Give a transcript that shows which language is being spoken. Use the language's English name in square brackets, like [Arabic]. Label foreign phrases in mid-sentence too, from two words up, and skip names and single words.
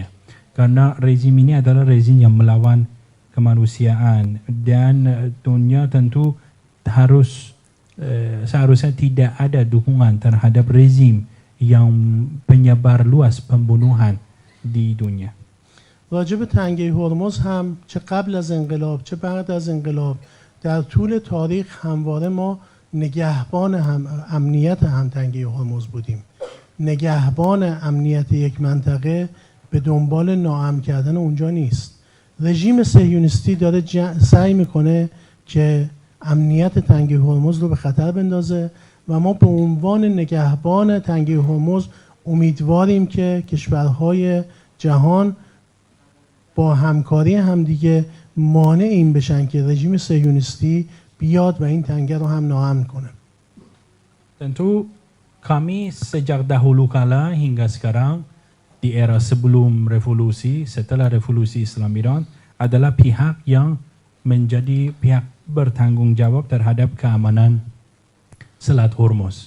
[Indonesian] Karena rezim ini adalah rezim yang melawan kemanusiaan dan dunia tentu harus seharusnya tidak ada dukungan terhadap rezim yang penyebar luas pembunuhan di dunia. [Persian] راجع به تنگه هرمز هم چه قبل از انقلاب چه بعد از انقلاب در طول تاریخ همواره ما نگهبان امنیت هم تنگه هرمز بودیم. نگهبان امنیت یک منطقه به دنبال ناامن کردن اونجا نیست. رژیم صهیونیستی داره سعی میکنه که امنیت تنگه هرمز رو به خطر بندازه و ما به عنوان نگهبان تنگه هرمز امیدواریم که کشورهای جهان با همکاری همدیگه مانع این بشن که رژیم صهیونیستی بیاد و این تنگه رو هم ناامن کنه. [Indonesian] Tentu kami sejak dahulu kala hingga sekarang di era sebelum revolusi, setelah revolusi Islam Iran adalah pihak yang menjadi pihak bertanggung jawab terhadap keamanan Selat Hormuz.